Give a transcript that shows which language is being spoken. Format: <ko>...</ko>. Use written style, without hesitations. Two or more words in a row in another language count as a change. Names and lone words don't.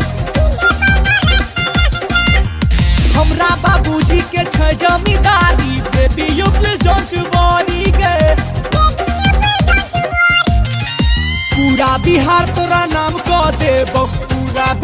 <anp>हमरा बाबूजी के छै जमींदारी,</anp> <en>baby you please don't worry</en> <anp>गे। पूरा बिहार तोरा नाम कह देबो, पूरा</anp>